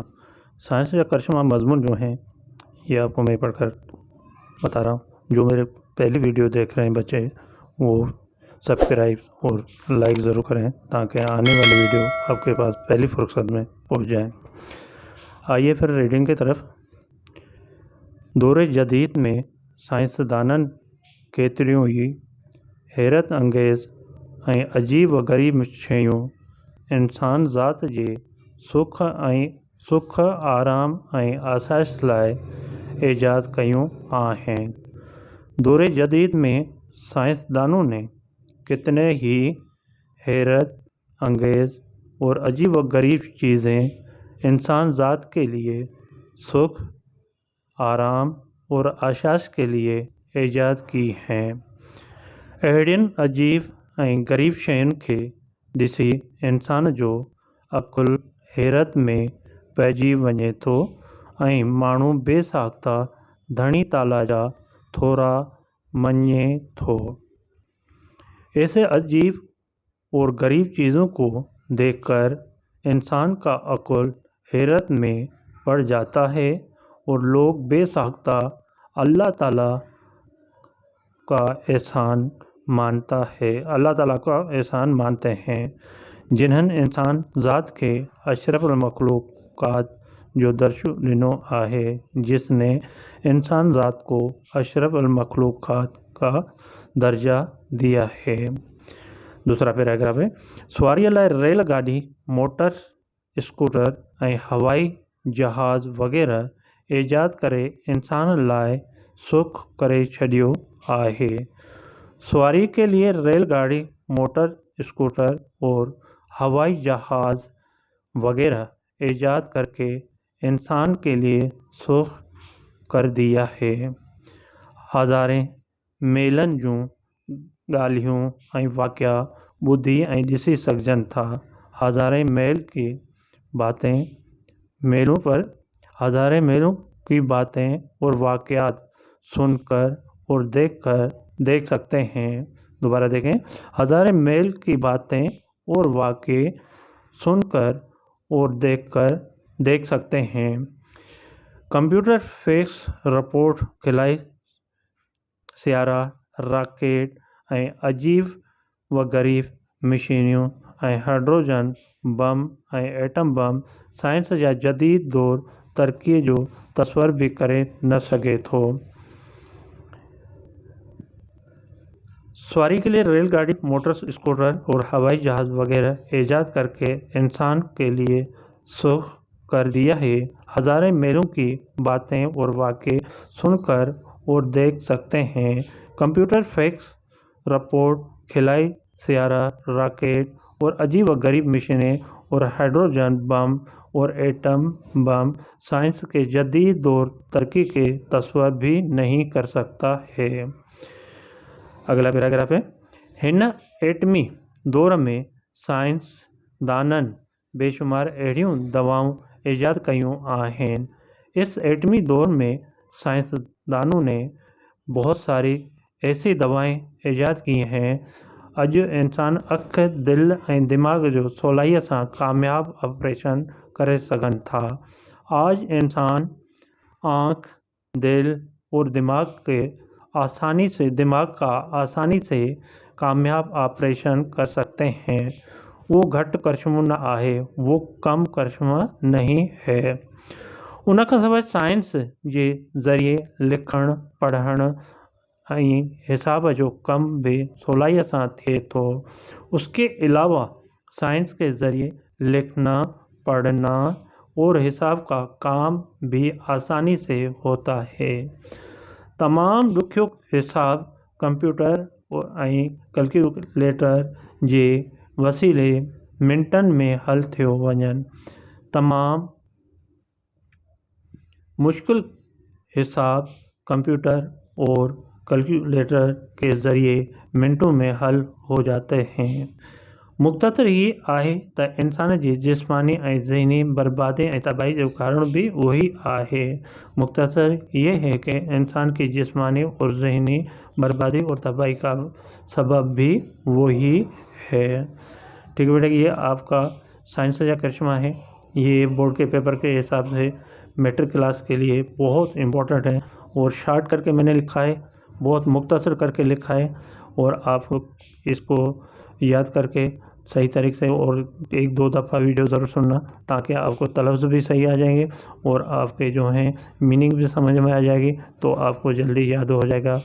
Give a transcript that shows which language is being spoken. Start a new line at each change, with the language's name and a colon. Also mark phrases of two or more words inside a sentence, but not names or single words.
Urdu: سائنس یا کرشمہ مضمون جو ہیں یہ آپ کو میں پڑھ کر بتا رہا ہوں. جو میرے پہلی ویڈیو دیکھ رہے ہیں بچے وہ سبسکرائب اور لائک ضرور کریں تاکہ آنے والی ویڈیو آپ کے پاس پہلی فرصت میں پہنچ جائے. آئیے پھر ریڈنگ کی طرف.
Sindhi: दौर जदीद में साइंसदाननि केतिरियूं ई हैरत अंगेज़ ऐं अजीब व ग़रीब शयूं इंसान ज़ात जे सुख आराम ऐं आसाइश लाइ ईजाद कयूं आहिनि।
Urdu: دور جدید میں سائنسدانوں نے کتنے ہی حیرت انگیز اور عجیب و غریب چیزیں انسان ذات کے لیے سکھ آرام اور آسائش کے لیے ایجاد کی ہیں.
Sindhi: अहिड़ियुनि अजीब ऐं गरीब शयुनि खे ॾिसी इंसान जो अक़ुलु हैरत में पइजी वञे थो ऐं माण्हू बेसाख्ता धणी ताला जा थोरा मञे थो।
Urdu: ایسے عجیب اور غریب چیزوں کو دیکھ کر انسان کا عقل حیرت میں پڑ جاتا ہے اور لوگ بے ساختہ اللہ تعالیٰ کا احسان مانتے ہیں,
Sindhi: जिन्हनि इंसान ज़ात के अशरफुल मखलूक़ात जो दर्जो ॾिनो आहे,
Urdu: جس نے انسان ذات کو اشرف المخلوقات کا درجہ دیا ہے. دوسرا پیراگراف ہے,
Sindhi: सवारीअ लाइ रेलगाॾी,
English: motor scooter
Sindhi: ऐं हवाई जहाज़ वग़ैरह ईजाद करे इंसान लाइ सुख करे छॾियो आहे।
Urdu: سواری کے لیے ریل گاڑی,
English: motor scooter
Urdu: اور ہوائی جہاز وغیرہ ایجاد کر کے انسان کے لیے سکھ کر دیا ہے.
Sindhi: हज़ारें मेलनि जूं ॻाल्हियूं ऐं वाक़िआ ॿुधी ऐं ॾिसी सघजनि था।
Urdu: ہزاروں میل کی باتیں میلوں پر ہزاروں میلوں کی باتیں اور واقعات سن کر اور دیکھ سکتے ہیں. دوبارہ دیکھیں، ہزاروں میل کی باتیں اور واقعے سن کر اور دیکھ سکتے ہیں.
English: computer fax report
Sindhi: खिलाई सियारा रॉकेट ऐं अजीब व गरीब मशीनियूं ऐं हाइड्रोजन बम ऐं एटम बम साइंस जा जदीद दौर तरक्कीअ जो तस्वर भी करे न सघे थो।
Urdu: سواری کے لیے ریل گاڑی,
English: motor scooter
Urdu: اور ہوائی جہاز وغیرہ ایجاد کر کے انسان کے لیے سکھ کر دیا ہے. ہزاروں میلوں کی باتیں اور واقعے سن کر اور دیکھ سکتے ہیں.
English: computer fax report
Urdu: خلائی سیارہ راکٹ اور عجیب و غریب مشینیں اور ہائیڈروجن بم اور ایٹم بم سائنس کے جدید دور ترقی کے تصور بھی نہیں کر سکتا ہے. اگلا پیراگراف ہے,
Sindhi: हिन एटमी दौर में साइंसदाननि बेशुमार अहिड़ियूं दवाऊं ईजाद कयूं आहिनि।
Urdu: اس ایٹمی دور میں سائنسدانوں نے بہت ساری ایسی دوائیں ایجاد کی ہیں.
Sindhi: अॼु इंसान अख, दिल ऐं दिमाग़ जो सवलाईअ सां कामयाब ऑपरेशन करे सघनि था।
Urdu: آج انسان آنکھ، دل اور دماغ کا آسانی سے کامیاب آپریشن کر سکتے ہیں.
Sindhi: वो घटि करशमो न आहे,
Urdu: وہ کم کرشمہ نہیں ہے.
Sindhi: उन खां सवाइ साइंस जे ज़रिए लिखण, पढ़ण ऐं हिसाब जो कम भी सवलाईअ सां थिए थो।
Urdu: اس کے علاوہ سائنس کے ذریعے لکھنا، پڑھنا اور حساب کا کام بھی آسانی سے ہوتا ہے.
Sindhi: तमाम ॾुखियो हिसाब कंप्यूटर ऐं कैलकुलेटर जे वसीले मिंटनि में हल थियो वञनि।
Urdu: تمام مشکل حساب کمپیوٹر اور کیلکولیٹر کے ذریعے منٹوں میں حل ہو جاتے ہیں.
Sindhi: मुख्तसर ये आहे त इंसान जी जिस्मानी ऐं ज़हनी बर्बादी ऐं तबाही जो कारण भी वही आहे।
Urdu: مختصر یہ ہے کہ انسان کی جسمانی اور ذہنی بربادی اور تباہی کا سبب بھی وہی ہے. ٹھیک ہے بیٹا، یہ آپ کا سائنس کا کرشمہ ہے. یہ بورڈ کے پیپر کے حساب سے
English: matric class
Urdu: کے لیے بہت امپورٹنٹ ہے اور شارٹ کر کے میں نے لکھا ہے، بہت مختصر کر کے لکھا ہے، اور آپ اس کو یاد کر کے صحیح طریقے سے اور 1-2 دفعہ ویڈیو ضرور سننا، تاکہ آپ کو تلفظ بھی صحیح آ جائیں گے اور آپ کے جو ہیں میننگ بھی سمجھ میں آ جائے گی، تو آپ کو جلدی یاد ہو جائے گا.